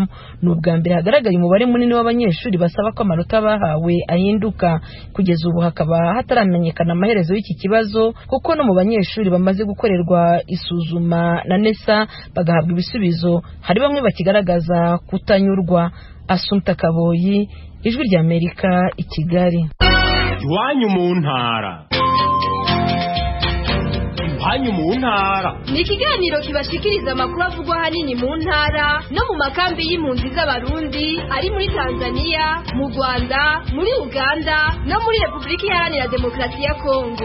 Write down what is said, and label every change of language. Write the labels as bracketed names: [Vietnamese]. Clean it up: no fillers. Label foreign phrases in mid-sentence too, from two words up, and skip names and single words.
[Kinyarwanda] Ni ubwa mbere hagaragaye umubare munini w'abanyeshuri basaba ko amanota bahawe ahinduka. Kugeza ubu hakaba hataramenyekana amaherezo y'iki kibazo kuko no mu banyeshuri bamaze gukorerwa isuzuma na NESA bagahabwa ibisubizo hari bamwe bakigaragaza kutanyurwa. Assumpta Kaboyi, Ijwi ry'Amerika, i Kigali. [Rundi] Iwanyu mu ntara. Iwanyu mu ntara ni ikiganiro kibashikiriza amakuru avugwa ahanini mu ntara no mu makambi y'impunzi z'abarundi ari muri Tanzania, mu Rwanda, muri Uganda no muri Repubulika Iharanira Demokarasi ya Kongo.